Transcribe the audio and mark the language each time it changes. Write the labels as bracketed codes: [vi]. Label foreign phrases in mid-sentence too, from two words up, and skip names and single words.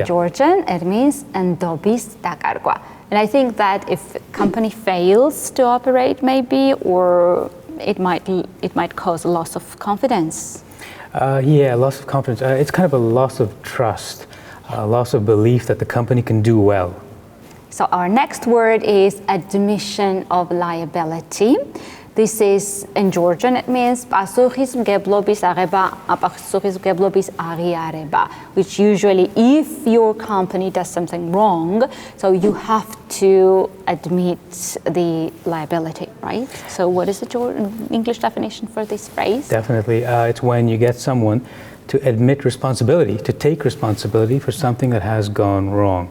[en] In Georgian, it means [ka] ნდობის დაკარგვა. [en] And I think that if a company fails to operate, maybe, or it might cause a loss of confidence. Yeah, loss of confidence. It's kind of a loss of trust, a loss of belief that the company can do well. So our next word is admission of liability. This is in Georgian, it means [ka] პასუხისმგებლობის აღება, პასუხისმგებლობის აღიარება, [en] which usually if your company does something wrong, so you have to admit the liability, right? So what is the English definition for this phrase? Definitely. It's when you get someone to admit responsibility, to take responsibility for something that has gone wrong.